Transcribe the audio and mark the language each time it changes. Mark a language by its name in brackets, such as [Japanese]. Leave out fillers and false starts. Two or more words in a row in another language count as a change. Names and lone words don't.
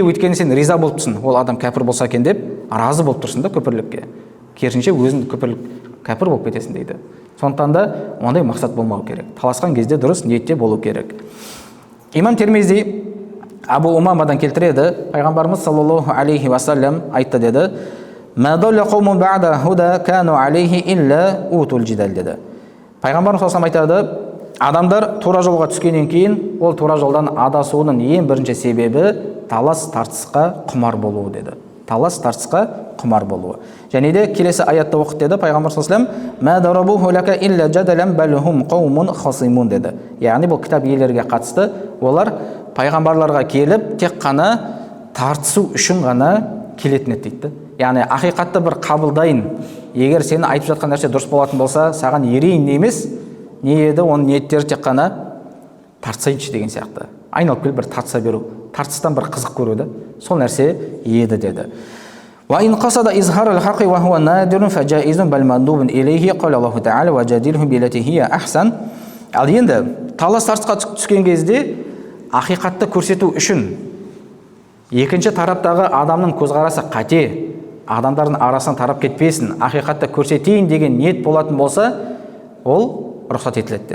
[Kazakh] Өйткені сен риза болыпсың, ол адам кәпір болса екен деп, разы болып тұрсың да күпірлікке. Керісінше өзің кәпір болып кетесің дейді. Сондықтан да ондай мақсат болмау керек. Таласқан кезде дұрыс ниетте болу керек. Имам Термизи Абу Умамадан келтіреді, пайғамбарымыз [Arabic] صلى الله عليه وسلم [Kazakh] айтты деді: [Arabic] "ما ضل قوم بعد هدى كانوا عليه إلا أوتوا الجدل" [Kazakh] деді. Пайғамбарымыз [Arabic] صلى الله عليه [Kazakh] айтады, адамдар тура жолға түскеннен кейін, ол тура жолдан адасуының ең бірінші себебі талас тартысқа құмар болуы деді. Талас тартысқа құмар болуы. Және де келесі аятты оқыт деді пайғамбар [Arabic] صلى الله عليه وسلم: "ما ضربوه لك إلا جدلا بل هم قوم خصمون" [Kazakh] деді. Яғни бұл кітап иелерге қатысты, олар пайғамбарларға келіп тек қана тартысу үшін ғана келетін еді дейді. Яғни ақиқатты бір қабылдайын, егер сені айтып жатқан нәрсе дұрыс болатын болса, саған ерейін емес, не еді? Оның ниеттері тек қана тартысайыншы деген сияқты. Айналып келіп бір тартыса беру, тартыстан бір қызық көруді, сол нәрсе еді деді. [Arabic] وإن قصد إظهار الحق وهو نادر فجائز بل مندوب إليه قال الله تعالى وجادلهم بالتي هي أحسن. [Kazakh] Ал енді талас тартысқа түскен кезде ақиқатты көрсету үшін екінші тараптағы адамның көзқарасы қате, адамдардың арасынан тарап кетпесін, ақиқатты көрсетейін деген ниет болатын болса, ол рұқсат етіледі деді.